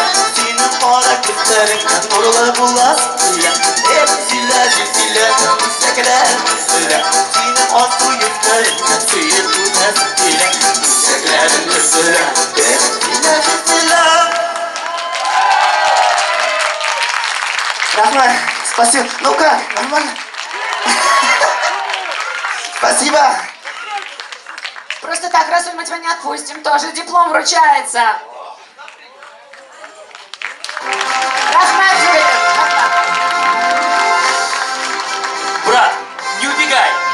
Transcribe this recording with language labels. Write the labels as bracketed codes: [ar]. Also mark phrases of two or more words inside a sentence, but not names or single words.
[tt] Синең кара күзләреңнән нурлы буласым килә. Зилә, зилә, үзәкләрем өстелә. Синең алты йөзләреңнән сөеп үбәсем килә. Үзәкләрем өстелә. Зилә, зилә. Рахмат, [ru] спасибо. Ну как, нормально? Спасибо. Просто так, Расуль, мы тебя не отпустим. Тоже диплом вручается. [tt] Рахмат, Рахмат. [ru] Брат, не убегай.